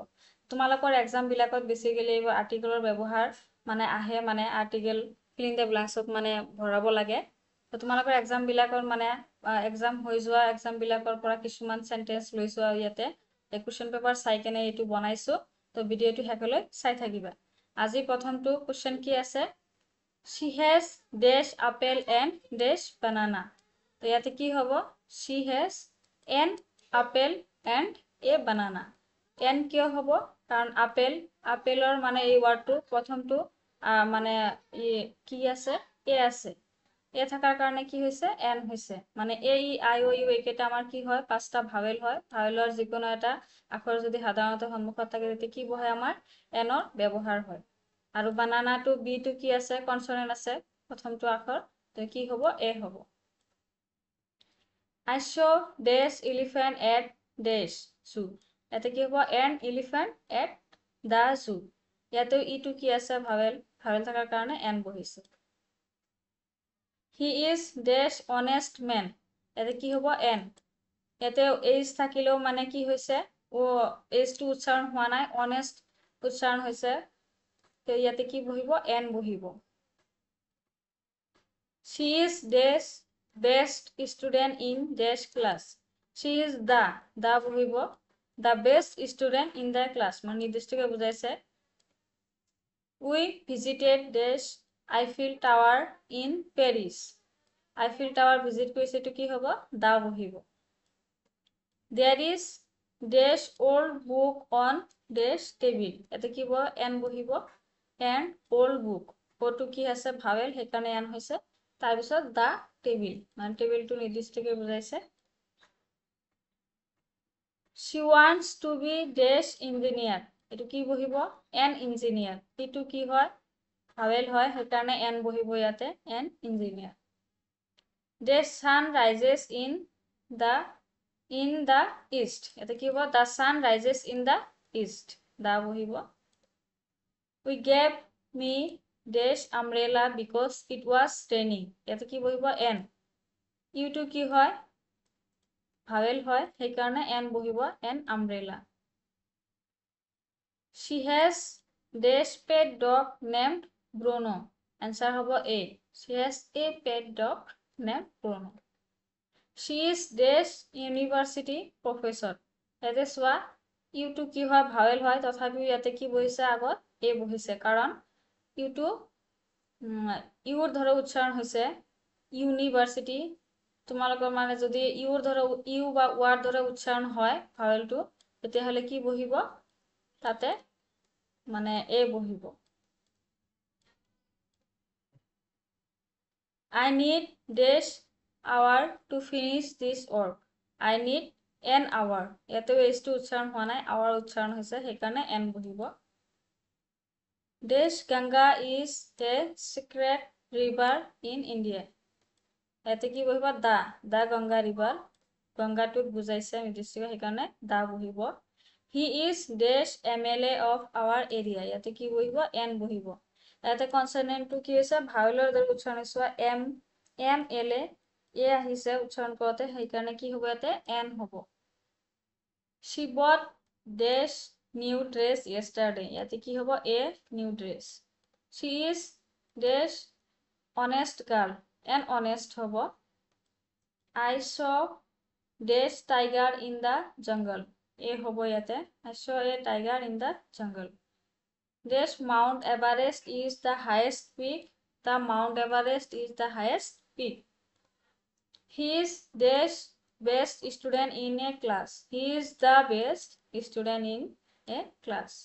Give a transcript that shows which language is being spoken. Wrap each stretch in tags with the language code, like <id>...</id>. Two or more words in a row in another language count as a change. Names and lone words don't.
<as>তোমালোকৰ এক্সাম বিলাকত বেছিকেলি এই আৰ্টিকেলৰ ব্যৱহাৰ মানে আহে মানে</as> <en>article fill in the blanksত</en> <as>মানে ভৰাব লাগে। তো তোমালোকৰ এক্সাম বিলাকৰ মানে এক্সাম হৈ যোৱা এক্সাম বিলাকৰ পৰা কিছুমান সেন্টেন্স লৈছো আৰু ইয়াতে এই</as> <en>question paper</en> <as>চাই কেনে এইটো বনাইছো। তো ভিডিঅ'টো শেষলৈ চাই থাকিবা। আজি প্ৰথমটো কোৱেশ্চন কি আছে?</as> <en>She has dash apple and dash banana.</en> <as>তো ইয়াতে কি হ'ব?</as> <en>She has an apple and a banana.</en> <as>N কিয় হ'ব? কাৰণ আপেলৰ মানে এই ৱাৰ্ডটো প্ৰথমটো মানে কি আছে? এ আছে। এ থাকাৰ কাৰণে কি হৈছে? এন হৈছে। মানে এ ই আই অ ইউ এইকেইটা আমাৰ কি হয়? পাঁচটা ভাৱেল হয়। ভাৱেলৰ যিকোনো এটা আখৰ যদি সাধাৰণতে সন্মুখত থাকে তেতিয়া কি বহে আমাৰ? এনৰ ব্যৱহাৰ হয়। আৰু বানানাটো বিটো কি আছে? কনসনেন্ট আছে প্ৰথমটো আখৰ। তো কি হ'ব? এ হ'ব।</as> <en>I saw dash elephant at dash zoo.</en> <as>ইয়াতে কি হ'ব?</as> <en>An elephant at the zoo.</en> <as>ইয়াতে ইটো কি আছে? ভাৱেল থকাৰ কাৰণে এন বহিছে। He is dash honest man. ইয়াতে কি হ'ব? এন। ইয়াতে এইচ থাকিলেও মানে কি হৈছে? এইচটো উচ্চাৰণ হোৱা নাই, অনেষ্ট উচ্চাৰণ হৈছে। তো ইয়াতে কি বহিব? এন বহিব।</as> <en>She is dash best student in dash class. She is the বহিব the best student in the class</en> <as>মানে নিৰ্দিষ্টকে বুজাইছে।</as> <en>We visited dash Eiffel Tower in Paris.</en> <as>Eiffel Tower visit কৰিছে, এইটো কি হ'ব? দা বহিব।</as> <en>There is dash old book on dash table.</en> <as>ইয়াতে কি হ'ব? এন বহিব।</as> <en>and old book.</en> <as>ওটো কি আছে? ভাৱেল সেইকাৰণে এন হৈছে। তাৰপিছত</as> <en>the table</en> <as>মানে টেবিলটো নিৰ্দিষ্টকে বুজাইছে।</as> <en>She wants to be dash engineer.</en> <as>এইটো কি বহিব?</as> <en>an engineer.</en> <as>এইটো কি হয়? ভাৱেল হয় সেইকাৰণে এন বহিব ইয়াতে</as> <en>an engineer. The sun rises in the east.</en> <as>ইয়াতে কি হ'ব?</as> <en>The sun rises in the east.</en> <as>দা বহিব।</as> <en>We gave me dash umbrella because it was raining.</en> <as>ইয়াতে কি বহিব? এন। ইউটো কি হয়? ভাৱেল হয় সেইকাৰণে এন বহিব</as> <en>an umbrella. She has dash pet dog named Bruno.</en> <as>Answer হ'ব A.</as> <en>She has a pet dog named Bruno. She is dash university professor.</en> <as>ইয়াতে চোৱা ইউটো কি হয়? ভাৱেল হয় তথাপিও ইয়াতে কি বহিছে? আগত এ বহিছে কাৰণ ইউটো ইউৰ ধৰে উচ্চাৰণ হৈছে ইউনিভাৰ্চিটি। তোমালোকৰ মানে যদি ইউৰ ধৰে ইউ বা ৱাৰ ধৰে উচ্চাৰণ হয় ভাৱেলটো তেতিয়াহ'লে কি বহিব? তাতে মানে এ বহিব।</as> <en>I need dash hour to finish this work. I need an hour.</en> <as>ইয়াতেও এইচটো উচ্চাৰণ হোৱা নাই, hour উচ্চাৰণ হৈছে সেইকাৰণে এন বহিব।</as> <en>Dash Ganga is a secret river in India.</en> <as>ইয়াতে কি বহিব?</as> <en>the Ganga river.</en> <as>গংগাটোক বুজাইছে নিৰ্দিষ্টকে সেইকাৰণে দা বহিব।</as> <en>He is dash MLA of our area.</en> <as>ইয়াতে কি বহিব? এন বহিব। ইয়াতে কনসনেন্টটো কি হৈছে? ভাৱেলৰ দৰে উচ্চাৰণ হৈছে এম এল এ আহিছে উচ্চাৰণ কৰোতে সেইকাৰণে কি হ'ব? ইয়াতে এন হ'ব।</as> <en>She bought dash new dress yesterday.</en> <as>ইয়াতে কি হ'ব?</as> <en>a new dress. She is dash honest girl. an honest</en> <as>হ'ব।</as> <en>I saw dash tiger in the jungle.</en> <as>এ হ'ব ইয়াতে।</as> <en>I saw a tiger in the jungle. Dash Mount Everest is the highest peak. The Mount Everest is the highest peak. He is dash best student in a class. He is the best student in a class.</en>